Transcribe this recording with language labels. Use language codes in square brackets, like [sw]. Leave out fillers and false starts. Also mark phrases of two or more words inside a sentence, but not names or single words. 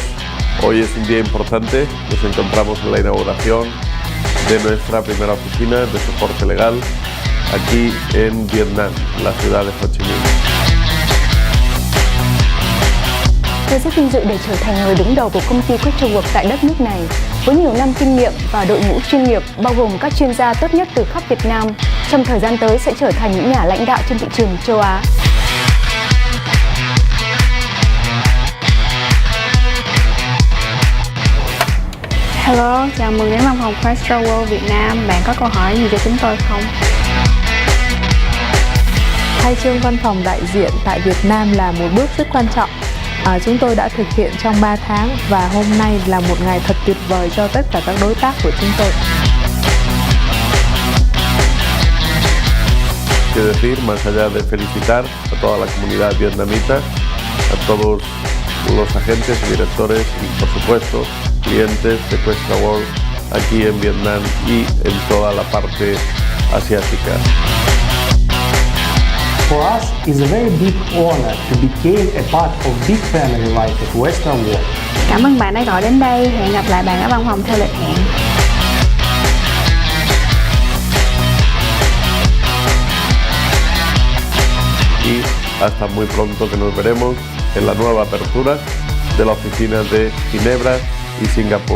[es] Hoy es un día importante. Nos encontramos en la inauguración de nuestra primera oficina de soporte legal aquí en Vietnam, la ciudad de Ho Chi Minh. [vi] Tôi rất vinh dự để trở thành người đứng đầu của công ty Questra World tại đất nước này. Với nhiều năm kinh nghiệm và đội ngũ chuyên nghiệp bao gồm các chuyên gia tốt nhất từ khắp Việt Nam, trong thời gian tới sẽ trở thành những nhà lãnh đạo trên thị trường châu Á. Hello, chào mừng đến văn phòng Questra World Việt Nam. Bạn có câu hỏi gì cho chúng tôi không? Khai trương văn phòng đại diện tại Việt Nam là một bước rất quan trọng. Chúng tôi đã thực hiện trong 3 tháng và hôm nay là một ngày thật tuyệt vời cho tất cả các đối tác của chúng tôi. [es] Que decir, más allá de felicitar a toda la comunidad vietnamita, a todos los agentes y directores y, por supuesto, clientes de Questra World aquí en Vietnam y en toda la parte asiática. [en] For us, it's a very big honor to become a part of big family like the Questra World. [vi] Cảm ơn bạn đã gọi đến đây. Hẹn gặp lại bạn ở văn phòng theo lịch hẹn. [es] Y hasta muy pronto, que nos veremos en la nueva apertura de la oficina de Ginebra y Singapur.